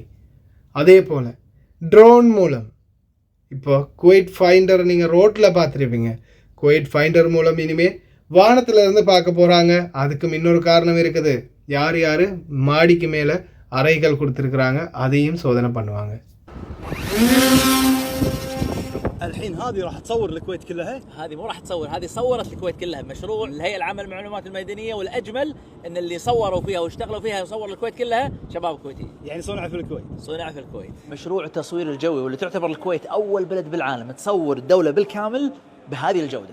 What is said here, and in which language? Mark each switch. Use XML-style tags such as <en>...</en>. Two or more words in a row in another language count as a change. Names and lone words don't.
<ta>அதே போல் ட்ரோன் மூலம் இப்போ குவைட் ஃபைண்டர் நீங்கள் ரோட்டில் பார்த்துருப்பீங்க. குவைட் ஃபைண்டர் மூலம் இனிமேல் வானத்தில் இருந்து பார்க்க போகிறாங்க. அதுக்கும் இன்னொரு காரணம் இருக்குது. யார் யார் மாடிக்கு மேலே அறைகள் கொடுத்துருக்குறாங்க அதையும் சோதனை பண்ணுவாங்க.</ta> <ar>الحين هذه راح تصور الكويت كلها؟ هذه مو راح تصور، هذه صورت الكويت كلها. مشروع الهيئة العامة للمعلومات الميدانية، والأجمل أن اللي صوروا فيها واشتغلوا فيها وصور الكويت كلها شباب كويتيين. يعني صنع في الكويت. صنع في الكويت. مشروع التصوير الجوي واللي تعتبر الكويت أول بلد بالعالم تصور الدولة بالكامل بهذه الجودة.</ar>